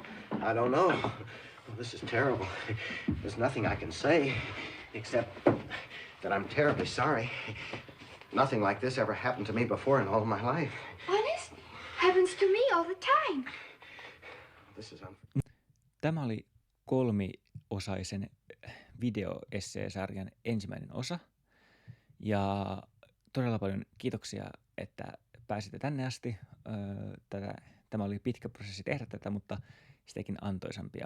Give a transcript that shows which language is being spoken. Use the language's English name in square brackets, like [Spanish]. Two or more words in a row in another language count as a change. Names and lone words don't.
[English] I don't know. Well, this is terrible. There's nothing I can say except that I'm terribly sorry. Nothing like this ever happened to me before in all of my life. Honest? Happens to me all the time. This is [Finnish] Tämä oli kolmiosaisen videoesseesarjan ensimmäinen osa. Ja todella paljon kiitoksia, että pääsitte tänne asti. Tämä oli pitkä prosessi tehdä tätä, mutta sitäkin antoisampia.